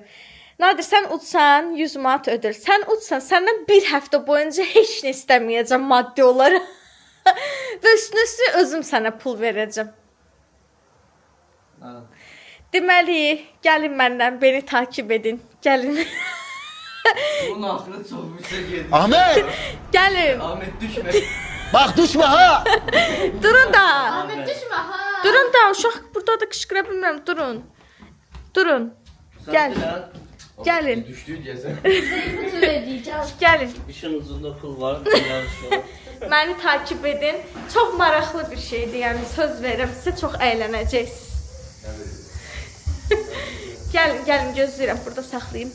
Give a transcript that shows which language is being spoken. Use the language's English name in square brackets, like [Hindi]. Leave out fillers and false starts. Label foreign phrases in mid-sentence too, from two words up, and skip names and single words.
[Azerbaijani] Nadir, sən utsan 100 manat ödül. Sən utsan, səndən bir həftə boyunca heç nə istəməyəcəm maddi olaraq. Və üstünə özüm sənə pul verəcəm. Deməli, gəlin məndən, [Turkish] beni takip edin. [Azerbaijani] Gəlin. Bunun axırı çox yüksək gedir. Ahmet! Gəlin. [Turkish] Ahmet düşme. Bak düşme ha! [Azerbaijani] Durun da. [Turkish] Ahmet düşme ha. [Azerbaijani] Durun da uşaq burada da qışqıra bilmirəm. Durun. Durun. Gel. Gəlin. Düşdü deyəsən. [Turkish] Bütün ödeyeceğiz. [Azerbaijani] Gəlin. İşin ucunda pul var. Yarışıyor. Məni [Turkish] takip edin. [Azerbaijani] Çox maraqlı bir şeydir. Yəni söz verirəm sizə çox əylənəcəksiniz. Gəlin, gəlin gözləyirəm burada saxlayım.